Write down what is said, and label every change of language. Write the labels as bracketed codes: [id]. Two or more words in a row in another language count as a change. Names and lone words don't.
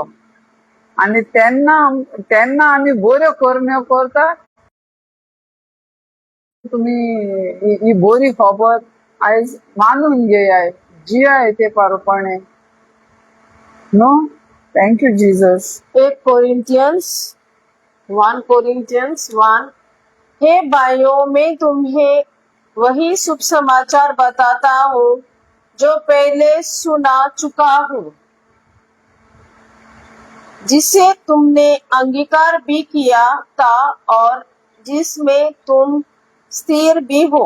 [kok] आनी तेन्ना आमी बऱ्यो कोरण्यो करता. तुमी ही बरी खबर आयज मानून घेयाय, जियाय ते पारपणे न्हू. [en] Thank you Jesus. [hi] 1 कोरिन्थियंस 1 हे भाइयों, मैं तुम्हें वही शुभ समाचार बताता हूँ जो पहले सुना चुका हूँ, जिसे तुमने अंगीकार भी किया था और जिसमें तुम स्थिर भी हो.